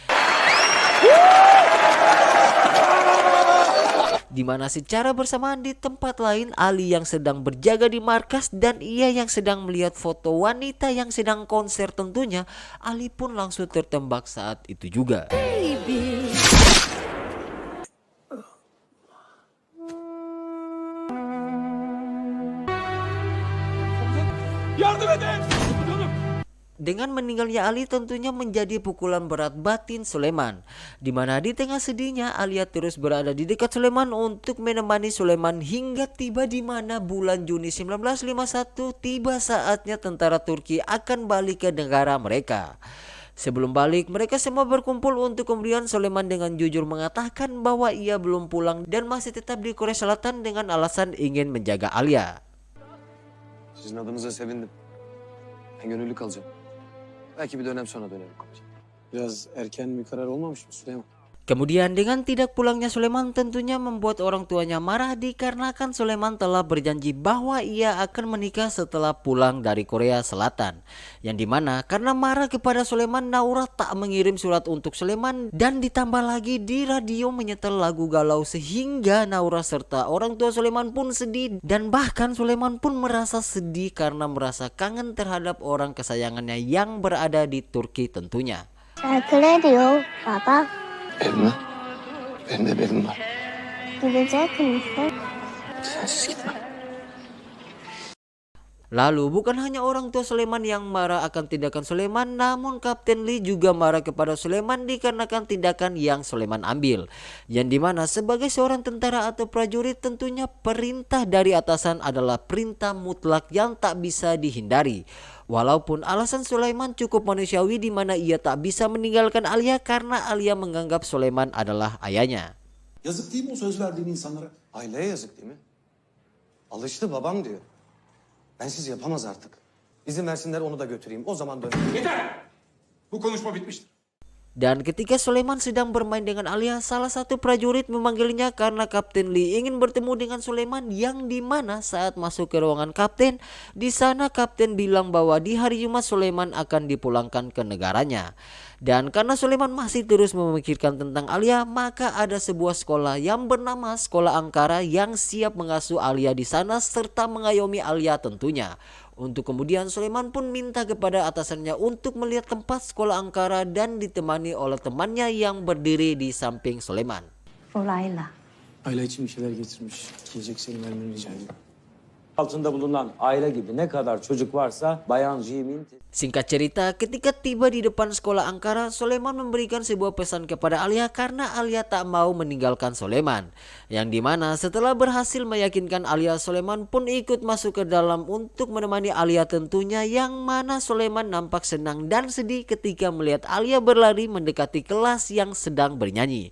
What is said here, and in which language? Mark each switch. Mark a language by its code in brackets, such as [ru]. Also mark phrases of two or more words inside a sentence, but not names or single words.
[id] Dimana secara bersamaan di tempat lain Ali yang sedang berjaga di markas dan ia yang sedang melihat foto wanita yang sedang konser tentunya, Ali pun langsung tertembak saat itu juga. Baby. [tr] Yardım edin! Komutanım! [id] Dengan meninggalnya Ali tentunya menjadi pukulan berat batin Sulaiman, dimana di tengah sedihnya Alia terus berada di dekat Sulaiman untuk menemani Sulaiman hingga tiba di mana bulan Juni 1951 tiba saatnya tentara Turki akan balik ke negara mereka. Sebelum balik, mereka semua berkumpul untuk kemudian Sulaiman dengan jujur mengatakan bahwa ia belum pulang dan masih tetap di Korea Selatan dengan alasan ingin menjaga Alia. [tr] Sizin adınıza sevindim. Ben gönüllü kalacağım. Belki bir dönem sonra dönerim komutanım. Biraz erken bir karar olmamış mı Süleyman? [id] Kemudian dengan tidak pulangnya Sulaiman tentunya membuat orang tuanya marah dikarenakan Sulaiman telah berjanji bahwa ia akan menikah setelah pulang dari Korea Selatan. Yang dimana karena marah kepada Sulaiman, Naura tak mengirim surat untuk Sulaiman dan ditambah lagi di radio menyetel lagu galau sehingga Naura serta orang tua Sulaiman pun sedih, dan bahkan Sulaiman pun merasa sedih karena merasa kangen terhadap orang kesayangannya yang berada di Turki tentunya. [ko] 그래도요, 봐봐. [tr] Ev mi? Benim de evim var. Gidecek misin? Sensiz gitmem. [id] Lalu bukan hanya orang tua Sulaiman yang marah akan tindakan Sulaiman, namun Kapten Lee juga marah kepada Sulaiman dikarenakan tindakan yang Sulaiman ambil. Yang dimana sebagai seorang tentara atau prajurit tentunya perintah dari atasan adalah perintah mutlak yang tak bisa dihindari. Walaupun alasan Sulaiman cukup manusiawi, di mana ia tak bisa meninggalkan Alia karena Alia menganggap Sulaiman adalah ayahnya. [tr] Yazık değil mi o söz verdiğin insanlara? Aileye yazık değil mi? Alıştı babam diyor. Bensiz yapamaz artık. İzin versinler onu da götüreyim. O zaman dönerim. Yeter! Bu konuşma bitmiştir. [id] Dan ketika Sulaiman sedang bermain dengan Alia, salah satu prajurit memanggilnya karena Kapten Lee ingin bertemu dengan Sulaiman, yang dimana saat masuk ke ruangan Kapten, di sana Kapten bilang bahwa di hari Jumat Sulaiman akan dipulangkan ke negaranya. Dan karena Sulaiman masih terus memikirkan tentang Alia, maka ada sebuah sekolah yang bernama Sekolah Ankara yang siap mengasuh Alia di sana serta mengayomi Alia tentunya. Untuk kemudian Sulaiman pun minta kepada atasannya untuk melihat tempat sekolah angkara dan ditemani oleh temannya yang berdiri di samping Sulaiman. [tr] Olayla. Ayla için bir şeyler getirmiş. Yiyecek seni vermeni rica ediyorum. Altında bulunan aile gibi ne kadar çocuk varsa Bayan Jim'in [id] Singkat cerita, ketika tiba di depan sekolah angkara, Sulaiman memberikan sebuah pesan kepada Alia karena Alia tak mau meninggalkan Sulaiman. Yang dimana setelah berhasil meyakinkan Alia, Sulaiman pun ikut masuk ke dalam untuk menemani Alia tentunya, yang mana Sulaiman nampak senang dan sedih ketika melihat Alia berlari mendekati kelas yang sedang bernyanyi.